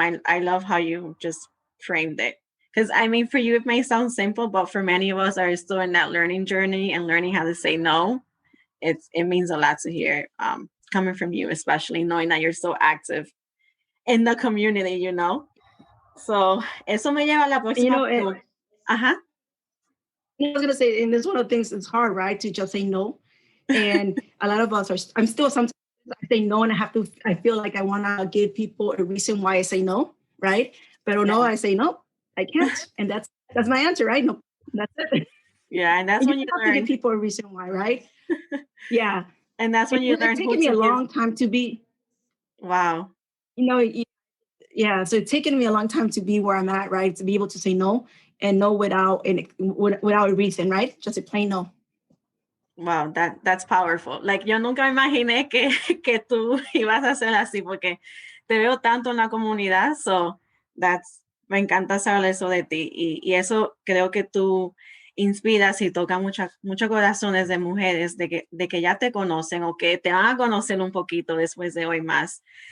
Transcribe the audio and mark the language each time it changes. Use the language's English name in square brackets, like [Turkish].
[English] I love how you just framed it. Because I mean, for you, it may sound simple, but for many of us are still in that learning journey and learning how to say no. It means a lot to hear, coming from you, especially knowing that you're so active in the community. [Spanish] So, eso me lleva a la próxima pregunta. Ajá. [English] I was going to say, and this one of the things that's hard, right? To just say no. And a lot of us I'm still sometimes I say no and I feel like I want to give people a reason why I say no, right? But no, I say no, I can't. And that's my answer, right? No, that's it. Yeah, and that's when you have learn. to give people a reason why, right? Yeah. And that's when you learn. It's taken me a long time to be. Wow. Yeah. So it's taken me a long time to be where I'm at, right? To be able to say no and no without a reason, right? Just a plain no. Wow, that's powerful. [Spanish] Like, yo nunca imaginé que tú ibas a ser así, porque te veo tanto en la comunidad. So me encanta saber eso de ti. Y eso creo que tú inspiras y toca muchos corazones de mujeres de que ya te conocen o que te van a conocer un poquito después de hoy más.